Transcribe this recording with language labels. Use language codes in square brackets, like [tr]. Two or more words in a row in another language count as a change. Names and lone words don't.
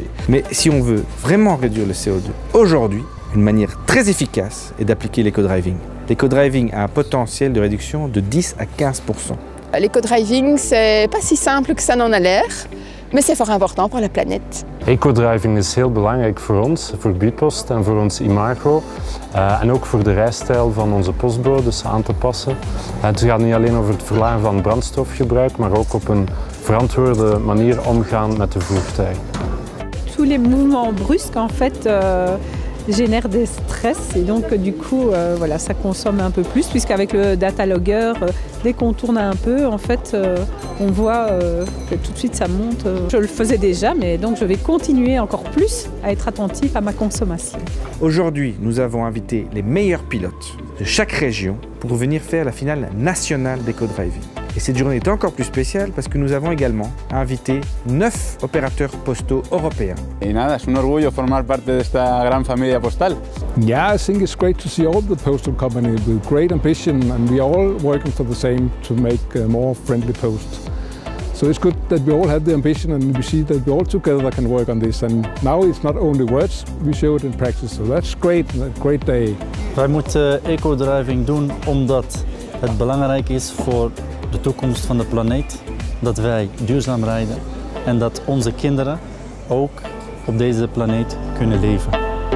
[fr] Mais si on veut vraiment réduire le CO2 aujourd'hui, une manière très efficace est d'appliquer l'éco-driving. L'éco-driving a un potentiel de réduction de 10 à 15%. L'éco-driving, c'est pas si simple que ça n'en a l'air, mais c'est fort important pour la planète. [nl] Eco-driving is heel belangrijk voor ons, voor Bipost en voor ons imago. En ook voor de rijstijl van onze postbodes aan te passen. Het gaat niet alleen over het verlagen van brandstofgebruik, maar ook op een verantwoorde manier omgaan met de voertuigen. [fr] Tous les mouvements brusques en fait génère des stress et donc du coup voilà, ça consomme un peu plus puisqu'avec le [en] data logger, [fr] dès qu'on tourne un peu, en fait, on voit que tout de suite ça monte. Je le faisais déjà, mais donc je vais continuer encore plus à être attentif à ma consommation. Aujourd'hui, nous avons invité les meilleurs pilotes de chaque région pour venir faire la finale nationale d'éco-driving. Et cette journée est encore plus spéciale parce que nous avons également invité 9 opérateurs postaux européens. [es] Y nada, es un orgullo formar parte de esta gran familia postal. [en] Yeah, I think it's great to see all the postal companies with great ambition and we are all working for the same to make more friendly posts. So it's good that we all have the ambition and we see that we all together can work on this. And now it's not only words, we show it in practice. So that's great, a great day. [nl] Wij moeten eco-driving doen omdat het belangrijk is voor de toekomst van de planeet, dat wij duurzaam rijden en dat onze kinderen ook op deze planeet kunnen leven.